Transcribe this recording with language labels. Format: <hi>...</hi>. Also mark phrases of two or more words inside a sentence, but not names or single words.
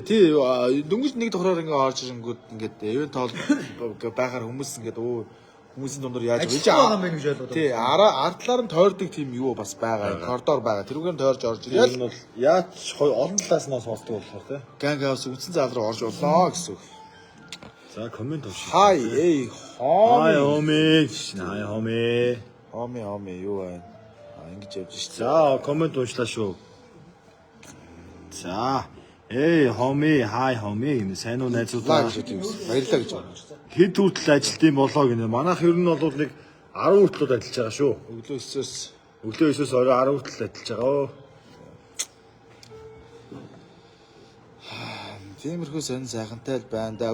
<mn>Тий дөнгөж нэг давхраар ингээ орж ирэнгүүт ингээд ивент хоол байхаар хүмүүс ингээд хүмүүсийн дундор яаж байж байгаа юм бэ гэж ойлгоод. Тий ардлаар нь тойрдог тийм юу бас байгаа. Коридор байгаа. Тэрүүгээр нь тойрж орж ирээд нь бол яаж олон талаас нь сонсдог болохоор тий. Gang House үндсэн зал руу орж олноо гэсэн үг. За комент авчих.</mn> <en>Hi homie. Hi homie.</en> <mn>Homie юу байна? Ингэж явж шээ. За комент уншлаа шүү. За. Эй,</mn> <en>homie, hi homie</en> <mn>гэнэ. Сайн уу найзуудаа? Баярлалаа гэж байна. Хэд хүртэл ажилтсан болоо гинэ. Манайх ер нь бол нэг 10 хүртэл ажиллаж байгаа шүү. Өглөө 9-өөс орой 10 хүртэл ажиллаж байгаа. Тиймэрхүү сонин сайхантай л байна да.</mn>